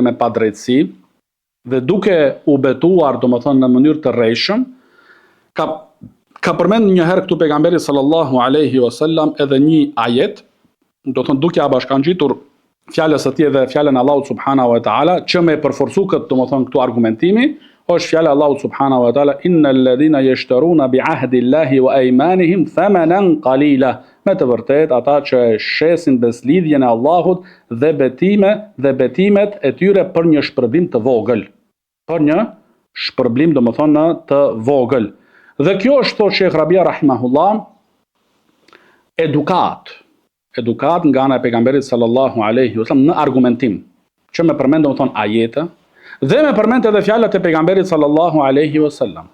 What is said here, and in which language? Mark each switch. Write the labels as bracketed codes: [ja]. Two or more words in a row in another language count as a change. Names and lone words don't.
[sq] me padrejtësi dhe duke u betuar domethënë në mënyrë të rrejshëm, ka përmend një herë këtu pejgamberi [ar] صلى الله عليه وسلم [sq] edhe një ajet, do të thonë duke ia bashkangjitur fjalës së tij dhe fjalën e Allahut [ar] سبحانه وتعالى, [sq] që me përforcu këtë domethënë këtu argumentimi, është fjala e Allahut [ar] سبحانه وتعالى, إن الذين يشترون بعهد الله وأيمانهم ثمنا قليلا. [sq] Me të vërtet ata që shesin beslidhjen e Allahut dhe betimet e tyre për një shpërblim të vogël. Për një shpërblim domethënë të vogël. Dhe kjo është, thotë Sheikh Rabia rahimahullah, edukat nga ana e pejgamberit [ar] صلى الله عليه وسلم [sq] në argumentim, që me përmend domethënë ajete dhe me përmend edhe fjalët e pejgamberit [ar] صلى الله عليه وسلم.